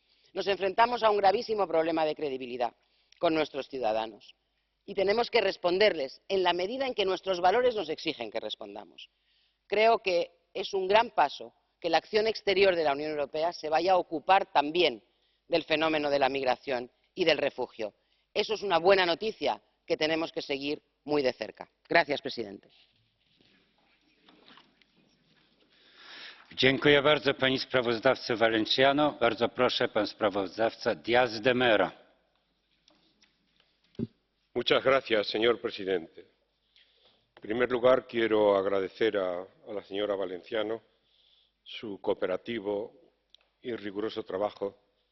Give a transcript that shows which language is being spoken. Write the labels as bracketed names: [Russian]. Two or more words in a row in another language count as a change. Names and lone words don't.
[Spanish] Nos enfrentamos a un gravísimo problema de credibilidad con nuestros ciudadanos y tenemos que responderles en la medida en que nuestros valores nos exigen que respondamos. Creo que es un gran paso que la acción exterior de la Unión Europea se vaya a ocupar también del fenómeno de la migración y del refugio. Eso es una buena noticia que tenemos que seguir muy de cerca. Gracias, presidente. [Polish] Dziękuję bardzo pani sprawozdawcy Valenciano. Bardzo proszę, pan sprawozdawca Díaz de Mera. [Spanish] Muchas gracias, señor presidente. En primer lugar, quiero agradecer a la señora Valenciano su cooperativo y riguroso trabajo